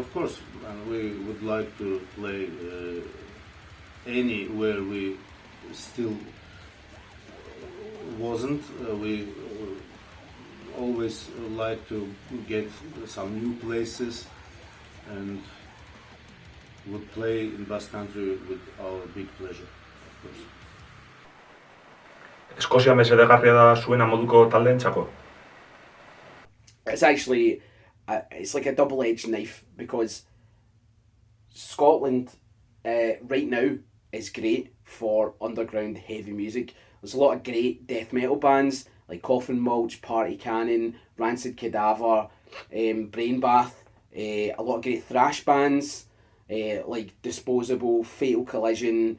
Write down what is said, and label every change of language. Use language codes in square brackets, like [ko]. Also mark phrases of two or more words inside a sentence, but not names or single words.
[en] Of course, and we would like to play anywhere we still wasn't. We always like to get some new places and would play in Basque country with our big pleasure, of course. [eu] Eskozia mesedegarria da zuena moduko taldeentzako? [en] It's actually, it's like a double-edged knife, because Scotland right now is great for underground heavy music. There's a lot of great death metal bands like Coffin Mulch, Party Cannon, Rancid Cadaver, Brain Bath, a lot of great thrash bands like Disposable, Fatal Collision.